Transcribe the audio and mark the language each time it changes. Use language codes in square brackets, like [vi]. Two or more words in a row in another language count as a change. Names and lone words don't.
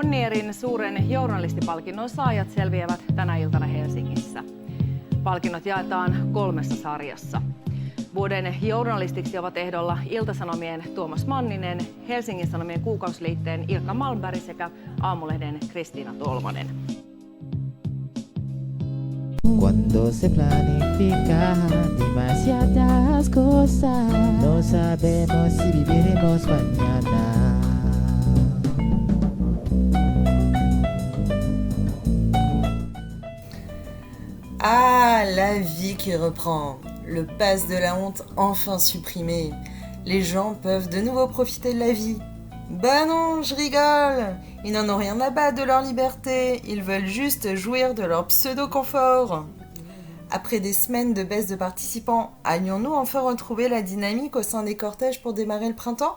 [fi] Mannerin suuren journalistipalkinnon saajat selviävät tänä iltana Helsingissä. Palkinnot jaetaan 3 sarjassa. Vuoden journalistiksi ovat ehdolla Ilta-Sanomien Tuomas Manninen, Helsingin Sanomien Kuukausiliitteen Ilkka Malmberg sekä Aamulehden Kristiina Tolvanen. [es] Cuando se planifica demasiadas cosas, no sabemos si viviremos mañana. [fr] Ah, la vie qui reprend. Le pass de la honte enfin supprimé. Les gens peuvent de nouveau profiter de la vie. Bah non, je rigole. Ils n'en ont rien à battre de leur liberté. Ils veulent juste jouir de leur pseudo-confort. Après des semaines de baisse de participants, allions-nous enfin retrouver la dynamique au sein des cortèges pour démarrer le printemps ?